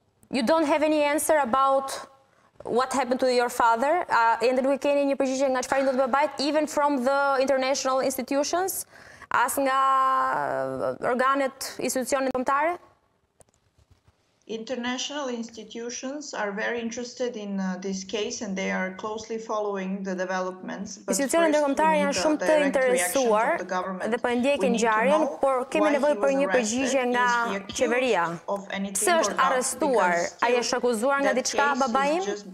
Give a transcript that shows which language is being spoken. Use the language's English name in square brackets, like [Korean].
[English] You don't have any answer about what happened to your father? [Albanian] Ende nuk keni një përgjigje nga çfarë ndodhi babait, [English] even from the international institutions, [Albanian] as nga organet, institucionet kombëtare? [English] International institutions are very interested in this case and they are closely following the developments. [Albanian] Institucionet ndërkombëtare janë shumë të interesuar dhe po ndjekin ngjarjen, por kemi nevojë për një përgjigje nga qeveria. Pse është arrestuar? Ai është akuzuar nga diçka babai im?